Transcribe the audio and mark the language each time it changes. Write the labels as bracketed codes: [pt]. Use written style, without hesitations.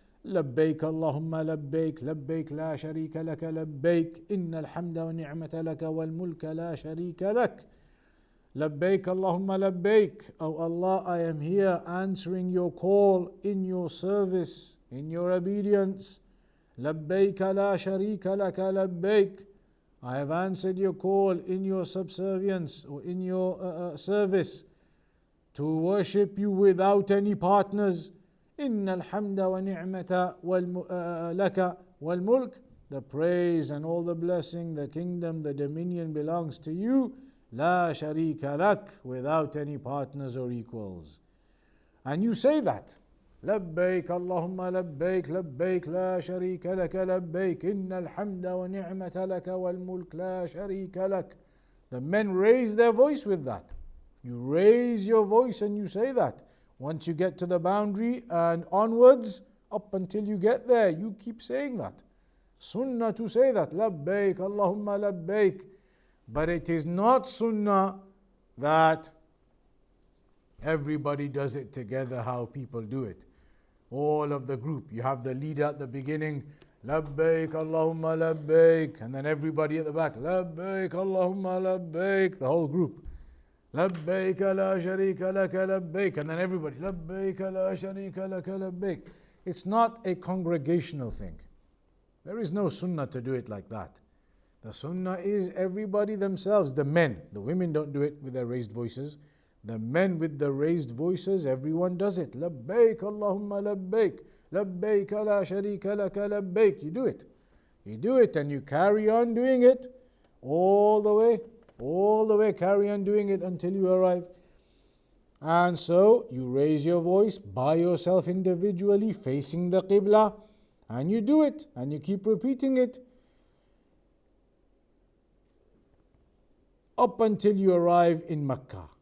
[ar] لبيك اللهم لبيك لبيك لا شريك لك لبيك إن الحمد والنعمة لك والملك لا شريك لك لبيك اللهم لبيك. [en] Oh Allah, I am here answering your call in your service, in your obedience. [ar] لبيك لا شريك لك لبيك. [en] I have answered your call in your subservience or in your service to worship you without any partners. [ar] إن الحمد ونعمة لك والملك. [en] The praise and all the blessing, the kingdom, the dominion belongs to you. [ar] لا شريك لك, [en] without any partners or equals. And you say that. [ar] لبيك اللهم لبيك لبيك لا شريك لك لبيك إن الحمد ونعمة لك والملك لا شريك لك. [en] The men raise their voice with that. You raise your voice and you say that. Once you get to the boundary and onwards, up until you get there, you keep saying that. Sunnah to say that. Labbaik, Allahumma labbaik. But it is not sunnah that everybody does it together how people do it. All of the group. You have the leader at the beginning, Labbaik, Allahumma labbaik. And then everybody at the back, Labbaik, Allahumma labbaik. The whole group. [ar] لبيك لا شريك لك لبيك, [en] and then everybody [ar] لبيك لا شريك لك لبيك. [en] It's not a congregational thing. There is no sunnah to do it like that. The sunnah is everybody themselves, the men. The women don't do it with their raised voices. The men with the raised voices, everyone does it. [ar] لبيك اللهم لبيك لبيك لا شريك لك لبيك. [en] You do it. You do it and you carry on doing it all the way, carry on doing it until you arrive. And so you raise your voice by yourself individually, facing the Qibla, and you do it, and you keep repeating it up until you arrive in Mecca.